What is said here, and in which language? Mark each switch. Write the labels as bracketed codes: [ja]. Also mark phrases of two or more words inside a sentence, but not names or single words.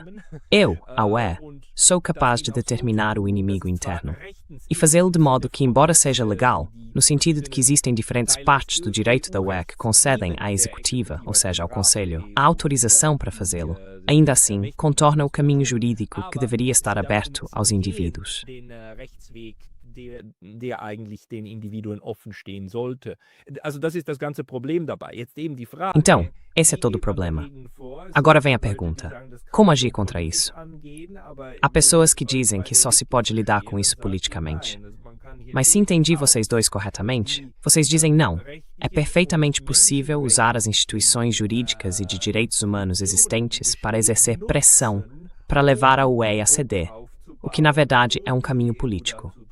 [pt] Eu, a UE, sou capaz de determinar o inimigo interno e fazê-lo de modo que, embora seja legal, no sentido de que existem diferentes partes do direito da UE que concedem à executiva, ou seja, ao Conselho, a autorização para fazê-lo, ainda assim, contorna o caminho jurídico que deveria estar aberto aos indivíduos. [de] Der eigentlich den Individuen offen stehen sollte. Also das ist das ganze Problem dabei. Jetzt eben die Frage. [pt] Então, esse é todo o problema. Agora vem a pergunta: como agir contra isso? Há pessoas que dizem que só se pode lidar com isso politicamente. Mas se entendi vocês dois corretamente, vocês dizem não. É perfeitamente possível usar as instituições jurídicas e de direitos humanos existentes para exercer pressão, para levar a UE a ceder, o que na verdade é um caminho político.